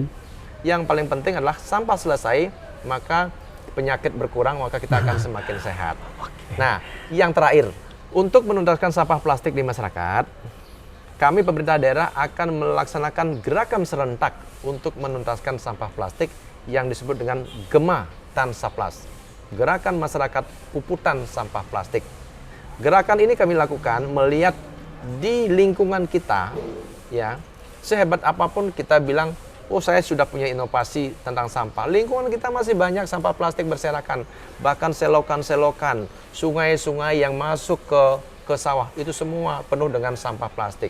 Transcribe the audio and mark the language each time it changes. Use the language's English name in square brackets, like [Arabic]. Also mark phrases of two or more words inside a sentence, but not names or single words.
[Indonesian] Yang paling penting adalah sampah selesai, maka penyakit berkurang, maka kita akan semakin sehat. Nah, yang terakhir, untuk menuntaskan sampah plastik di masyarakat, kami pemerintah daerah akan melaksanakan gerakan serentak untuk menuntaskan sampah plastik yang disebut dengan Gema Tansaplas. Gerakan masyarakat puputan sampah plastik. Gerakan ini kami lakukan melihat di lingkungan kita, ya, sehebat apapun kita bilang, oh saya sudah punya inovasi tentang sampah. Lingkungan kita masih banyak sampah plastik berserakan. Bahkan selokan-selokan, sungai-sungai yang masuk ke sawah, itu semua penuh dengan sampah plastik.